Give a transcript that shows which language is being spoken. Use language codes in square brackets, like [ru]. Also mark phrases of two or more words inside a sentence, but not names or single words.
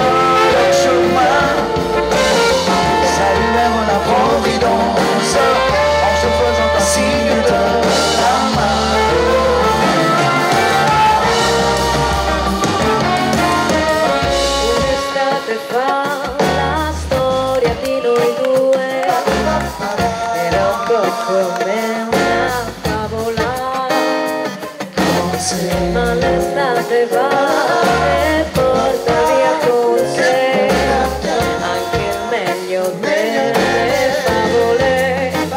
[fr] leur chemin, saluèrent la providence en se faisant un signe de la main. [it] Un'estate fa la storia di noi due era un po' come una favola. Ma l'estate va e porta via con sé anche il meglio delle favole.